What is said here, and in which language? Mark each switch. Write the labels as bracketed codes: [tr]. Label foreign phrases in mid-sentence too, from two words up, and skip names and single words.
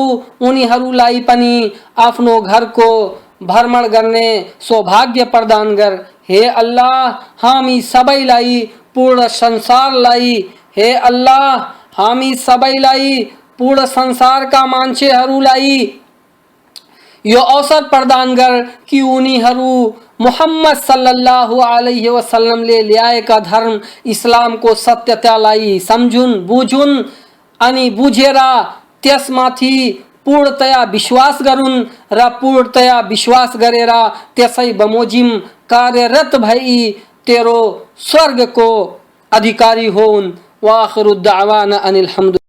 [ne] उनीहरूलाई पनि आफ्नो घरको भ्रमण गर्ने सौभाग्य प्रदान गर। हे अल्लाह, हामी सबैलाई पूर्ण संसारलाई, हे अल्लाह, हामी सबैलाई पूर्ण संसारका मान्छेहरूलाई यो अवसर प्रदान गर कि उनीहरू मुहम्मद [ar] صلى الله عليه وسلم [ne] ल्याएका धर्म इस्लामको सत्यतालाई सम्झुन्, बुझुन् अनि बुझेर त्यसमाथि पूर्णतया विश्वास गरून् र पूर्णतया विश्वास गरेर त्यसै बमोजिम कार्यरत भई तेरो स्वर्गको अधिकारी होउन्। [ar] وآخر دعوانا أن الحمد لله.